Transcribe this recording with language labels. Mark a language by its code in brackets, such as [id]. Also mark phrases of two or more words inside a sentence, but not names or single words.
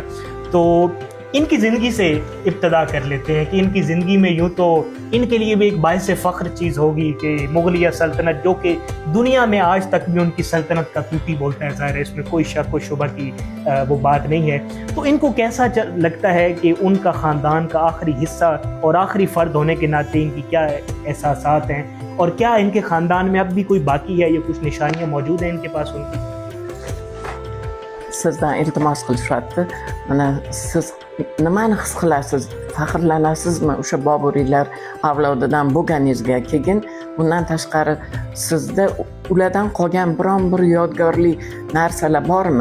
[ur] تو ان کی زندگی سے ابتدا کر لیتے ہیں کہ ان کی زندگی میں یوں تو ان کے لیے بھی ایک باعث فخر چیز ہوگی کہ مغلیہ سلطنت، جو کہ دنیا میں آج تک بھی ان کی سلطنت کا طوطی بولتا ہے، ظاہر ہے اس میں کوئی شک و شبہ کی وہ بات نہیں ہے. تو ان کو کیسا لگتا ہے کہ ان کا خاندان کا آخری حصہ اور آخری فرد ہونے کے ناطے ان کی کیا احساسات ہیں، اور کیا ان کے خاندان میں اب بھی کوئی باقی ہے، یا کچھ نشانیاں موجود ہیں ان کے پاس ان کی? [uz] Sizdan iltimos qilishyapti. Mana siz nimani his qilasiz? Faxrlanasizmi o'sha Boburiylar avlodidan bo'lganingizga? Keyin bundan tashqari sizda ulardan qolgan biron bir yodgorli narsalar bormi?